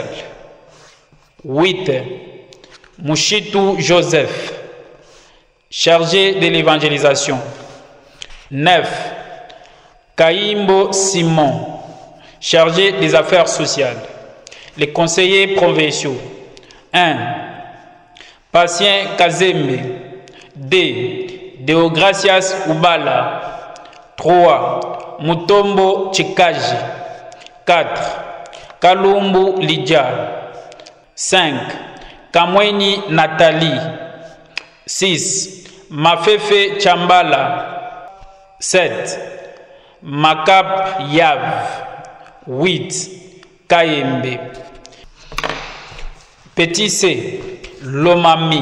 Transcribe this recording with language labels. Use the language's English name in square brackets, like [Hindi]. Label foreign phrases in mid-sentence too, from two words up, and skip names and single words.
[French] 8. Mushitu Joseph, chargé de l'évangélisation. 9. Kaimbo Simon, chargé des affaires sociales. Les conseillers provinciaux. 1. Patient Kazembe. 2. Deogracias Ubala. 3. Mutombo Chikaji. 4. Kalumbu Lidja. 5. Kamweni Nathalie. 6. Mafefe Chambala. 7. Makap Yav. 8. Kayembe. Petit C. Lomami.